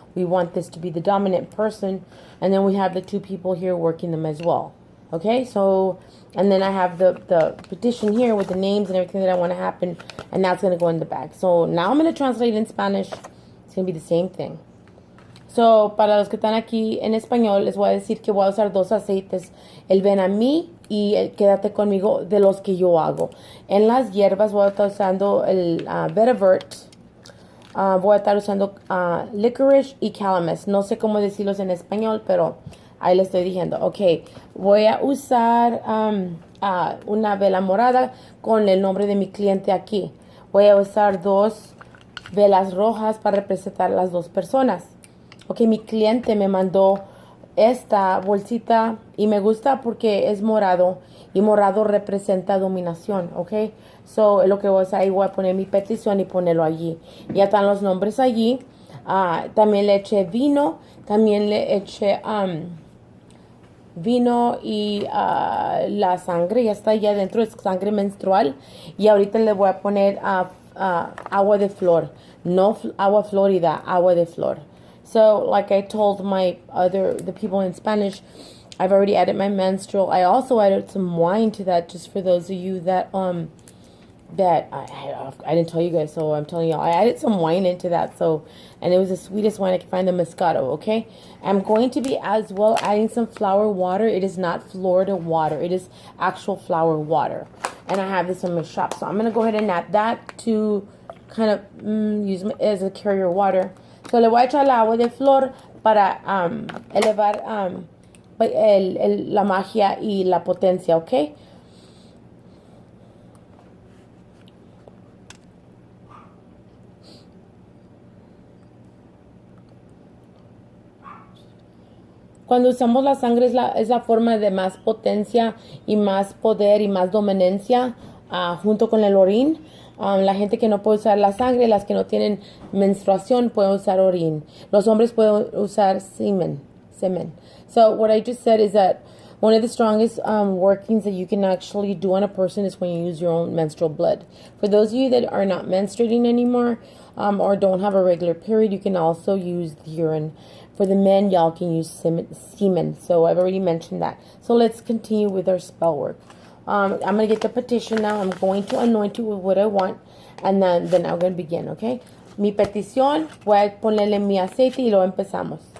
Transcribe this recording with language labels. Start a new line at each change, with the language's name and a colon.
English: We want this to be the dominant person. And then we have the 2 people here working them as well. Okay, so, and then I have the petition here with the names and everything that I want to happen. And that's going to go in the bag. So now I'm going to translate in Spanish. It's going to be the same thing.
Spanish: So, para los que están aquí en español, les voy a decir que voy a usar 2 aceites. El Ven a mí y el Quédate conmigo, de los que yo hago. En las hierbas voy a estar usando el Vetiver. Voy a estar usando licorice y calamus. No sé cómo decirlos en español, pero ahí le estoy diciendo. Ok, voy a usar una vela morada con el nombre de mi cliente aquí. Voy a usar 2 velas rojas para representar las 2 personas. Ok, mi cliente me mandó esta bolsita y me gusta porque es morado, y morado representa dominación, ok. So, lo que voy a hacer, ahí voy a poner mi petición y ponerlo allí. Ya están los nombres allí. También le eché vino, también le eché vino y la sangre, ya está allá dentro, es sangre menstrual. Y ahorita le voy a poner agua de flor, no agua florida, agua de flor.
English: So, like I told the people in Spanish, I've already added my menstrual. I also added some wine to that, just for those of you that that I didn't tell you guys, so I'm telling y'all. I added some wine into that, so, and it was the sweetest wine I could find, the Moscato, okay? I'm going to be as well adding some flower water. It is not Florida water. It is actual flower water. And I have this in my shop, so I'm going to go ahead and add that to kind of use as a carrier water.
Spanish: So le voy a echar el agua de flor para elevar la magia y la potencia, okay? Cuando usamos la sangre es la forma de más potencia y más poder y más dominancia junto con el orín. La gente que no puede usar la sangre, las que no tienen menstruación pueden usar orín. Los hombres pueden usar semen.
English: So what I just said is that one of the strongest workings that you can actually do on a person is when you use your own menstrual blood. For those of you that are not menstruating anymore or don't have a regular period, you can also use the urine. For the men, y'all can use semen. So I've already mentioned that. So let's continue with our spell work. I'm going to get the petition now. I'm going to anoint you with what I want. And then I'm going to begin, okay?
Spanish: Mi petición, voy a ponerle mi aceite y luego empezamos.